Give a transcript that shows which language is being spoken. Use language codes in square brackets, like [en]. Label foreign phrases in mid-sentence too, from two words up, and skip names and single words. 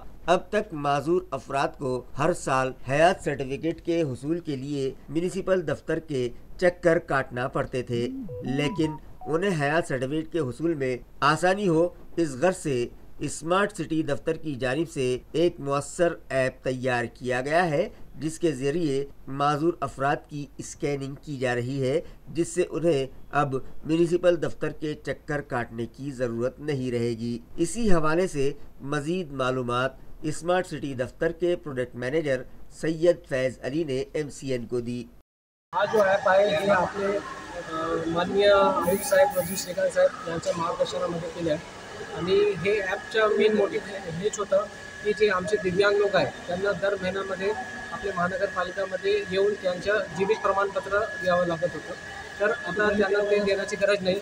[ur] اب تک معذور افراد کو ہر سال حیات سرٹیفکیٹ کے حصول کے لیے میونسپل دفتر کے چکر کاٹنا پڑتے تھے، لیکن انہیں حیات سرٹیفکیٹ کے حصول میں آسانی ہو، اس غرض سے اسمارٹ سٹی دفتر کی جانب سے ایک مؤثر ایپ تیار کیا گیا ہے، جس کے ذریعے معذور افراد کی اسکیننگ کی جا رہی ہے، جس سے انہیں اب میونسپل دفتر کے چکر کاٹنے کی ضرورت نہیں رہے گی۔ اسی حوالے سے مزید معلومات اسمارٹ سٹی دفتر کے [en] product manager [ur] سید فیض علی نے MCN کو دی۔ [mr] आज जो ॲप आहे हे आपले माननीय आयुक्त साहेब रजनीश शेखार साहेब यांच्या मार्गदर्शनामध्ये केले आहे आणि हे ॲपचं [en] main motive [mr] हेच होतं की जे आमचे दिव्यांग लोक आहेत त्यांना दर महिन्यामध्ये आपल्या महानगरपालिकामध्ये येऊन त्यांचं जीवित प्रमाणपत्र द्यावं लागत होतं, तर आता त्यांना ते देण्याची गरज नाही।